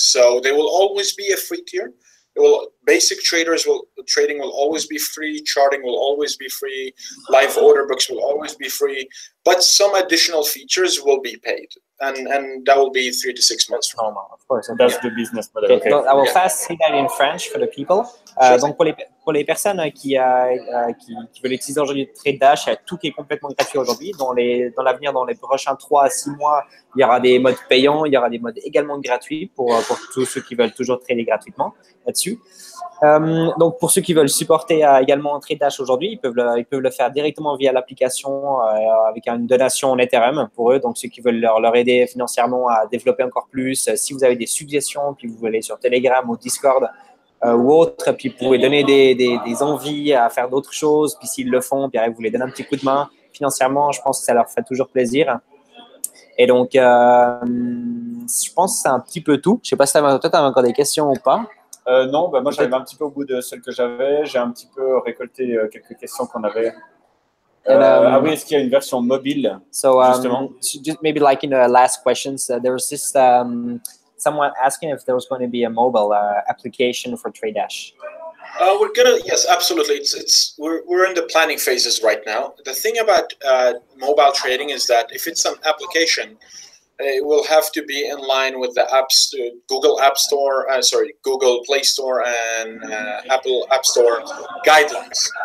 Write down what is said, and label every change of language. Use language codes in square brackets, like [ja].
[en] So there will always be a free tier. Basic trading will always be free, charting will always be free, live order books will always be free, but some additional features will be paid, and that will be 3 to 6 months from now. Of course. That's the business model. Okay. I will fast say that in French for the people. [fr] Donc pour les personnes qui veulent utiliser aujourd'hui TradeDash, tout qui est complètement gratuit aujourd'hui. Dans l'avenir, dans les prochains 3 à 6 mois, il y aura des modes payants, il y aura des modes également gratuits pour tous ceux qui veulent toujours trader gratuitement là-dessus. Donc pour ceux qui veulent supporter également TradeDash aujourd'hui, ils peuvent le faire directement via l'application avec une donation en Ethereum pour eux. Donc ceux qui veulent leur aider financièrement à développer encore plus, si vous avez des suggestions, puis vous voulez sur Telegram ou Discord, ou autre, puis vous pouvez donner des envies à faire d'autres choses, puis s'ils le font, puis vous les donnez un petit coup de main financièrement, je pense que ça leur fait toujours plaisir. Et donc, je pense que c'est un petit peu tout. Je ne sais pas si toi, tu as encore des questions ou pas. Non, bah, moi j'arrive un petit peu au bout de celles que j'avais. J'ai un petit peu récolté quelques questions qu'on avait. Ah oui, est-ce qu'il y a une version mobile justement? [en] Just maybe like in the last questions, there was this someone asking if there was going to be a mobile application for TradeDash. Yes, absolutely. We're in the planning phases right now. The thing about mobile trading is that if it's an application, it will have to be in line with the Google App Store, Google Play Store and Apple App Store guidelines.